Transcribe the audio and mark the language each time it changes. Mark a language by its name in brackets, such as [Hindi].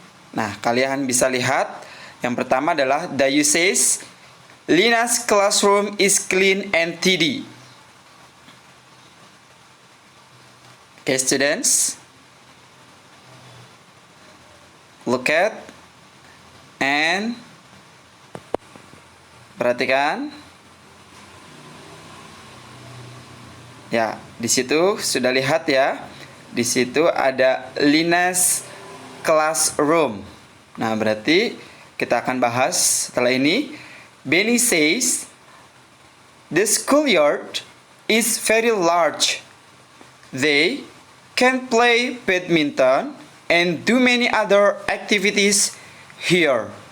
[Indonesian] Nah, kalian bisa lihat yang pertama adalah Dayu [English] says Lina's classroom is clean and tidy. Okay, students, look at and [Indonesian] perhatikan. Ya, di situ sudah lihat ya. Di situ ada Lina's classroom. Nah, berarti kita akan bahas setelah ini. [English] Benny says the schoolyard is very large. They can play badminton and do many other activities here.